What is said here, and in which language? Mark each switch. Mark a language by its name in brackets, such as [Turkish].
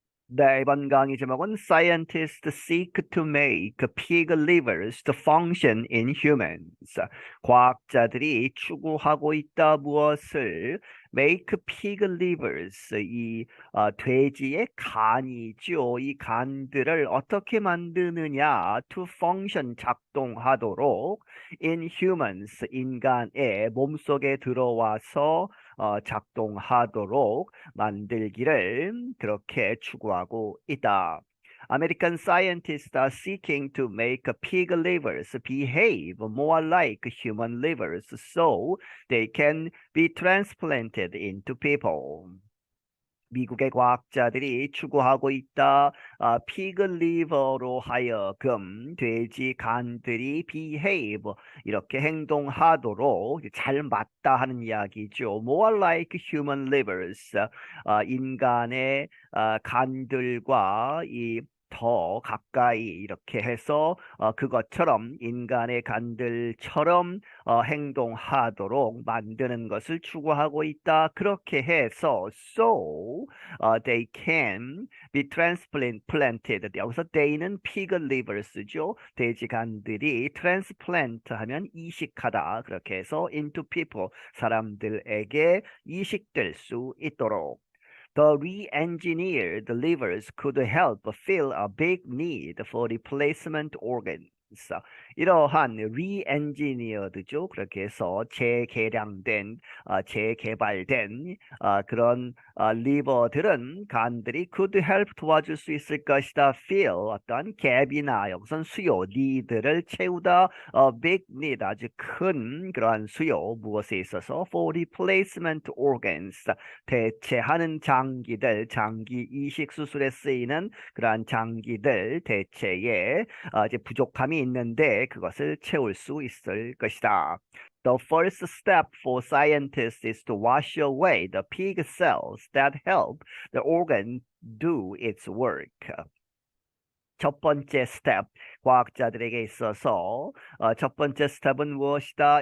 [Korean] 네, 이번 강의 제목은 [English] Scientists seek to make pig livers to function in humans. [Korean] 과학자들이 추구하고 있다 무엇을 [English] make pig livers [Korean] 돼지의 간이죠. 이 간들을 어떻게 만드느냐 [English] to function [Korean] 작동하도록 [English] in humans [Korean] 인간의 몸속에 들어와서 작동하도록 만들기를 그렇게 추구하고 있다. [English] American scientists are seeking to make pig livers behave more like human livers so they can be transplanted into people. [Korean] 미국의 과학자들이 추구하고 있다. 피그 리버로 하여금 돼지 간들이 behave 이렇게 행동하도록 잘 맞다 하는 이야기죠. [English] More like human livers [Korean] 인간의 간들과 이 더 가까이 이렇게 해서 그것처럼 인간의 간들처럼 행동하도록 만드는 것을 추구하고 있다. 그렇게 해서 [English] so they can be transplanted. [Korean] 여기서 they는 pig livers죠. 돼지 간들이 transplant 하면 이식하다. 그렇게 해서 [English] into people [Korean] 사람들에게 이식될 수 있도록. [English] The re-engineered livers could help fill a big need for replacement organs. [Korean] 이러한 re-engineered죠. 그렇게 해서 재개량된, 재개발된 그런 리버들은 간들이 [English] could help [Korean] 도와줄 수 있을 것이다. fill 어떤 갭이나 여기선 수요, need를 채우다. [English] big need [Korean] 아주 큰 그러한 수요 무엇에 있어서 [English] for replacement organs [Korean] 대체하는 장기들, 장기 이식 수술에 쓰이는 그러한 장기들 대체에 이제 부족함이 있는데 그것을 채울 수 있을 것이다. [English] The first step for scientists is to wash away the pig cells that help the organ do its work. [Korean] 첫 번째 스텝, 과학자들에게 있어서 첫 번째 스텝은 무엇이다?